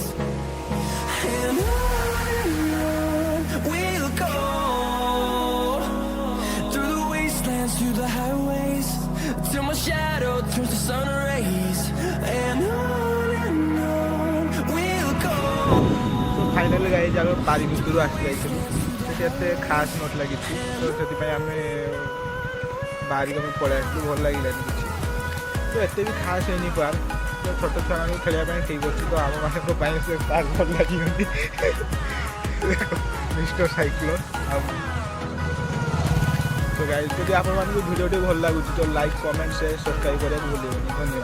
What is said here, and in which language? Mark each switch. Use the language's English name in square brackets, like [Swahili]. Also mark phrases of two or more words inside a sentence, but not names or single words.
[English] And on we'll go, through the wastelands, through the highways, till my shadow turns to sun rays. And on we'll go. So finally guys [Odia] ଆମେ ପାରି ଭିତରୁ ଆସି ଯାଇଥିଲୁ। ସେଠି ଏତେ ଖାସ୍ ନଥିଲା କିଛି, ତ ସେଥିପାଇଁ ଆମେ ବାହାରିକି ଆମେ ପଳେଇ ଆସିଲୁ। ଭଲ ଲାଗିଲାନି କିଛି, ତ ଏତେ ବି ଖାସ୍ ହେଇନି ପାର୍କ। ତ ଛୋଟ ଛୁଆମାନଙ୍କୁ ଖେଳିବା ପାଇଁ ଠିକ୍ ଅଛି, ତ ଆମମାନଙ୍କ ପାଇଁ ସେ ପାର୍କ ଭଲ ଲାଗିବନି। ମିଷ୍ଟର ସାଇକ୍ଲୋନ୍ ଆଉ ତ ଗାଇସ୍, ଯଦି ଆପଣମାନଙ୍କୁ ଭିଡ଼ିଓଟି ଭଲ ଲାଗୁଛି ତ [English] like, comment, share, subscribe [Odia] କରିବାକୁ ଭୁଲିବେନି।